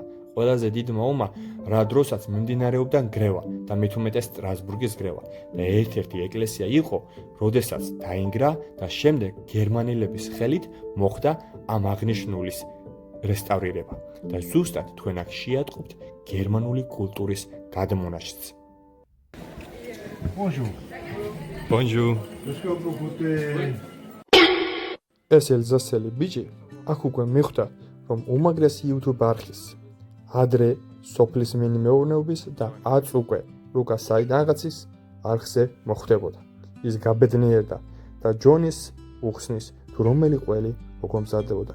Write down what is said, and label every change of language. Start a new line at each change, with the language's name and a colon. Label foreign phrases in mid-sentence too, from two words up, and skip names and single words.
Georgian: ყველაზე დიდმა ომმა, რა დროსაც მიმდინარეობდა გრევა და მე-18 სტრასბურგის გრევა და ერთ-ერთი ეკლესია იყო, როდესაც დაინგრა და შემდეგ გერმანელების ხელით მოხდა ამ აღნიშნულის რესტავრირება და ზუსტად თქვენ აქ შეატყობთ გერმანული კულტურის გადმონაშთს.
French: Bonjour. Bonjour. Est-ce qu'on peut goûter?
Georgian: ეს ელზასელი ბიჭი აქ უკვე მიხვდა, რომ უმაგრესი YouTube არხის, ადრე სოფლის მეურნეობის და აწ უკვე ლუკა საიდანღაცის არხზე მოხვდებოდა. ის გაბედნიერდა და ჯონის უხსნის თუ რომელი ყველი როგორ მზადდებოდა.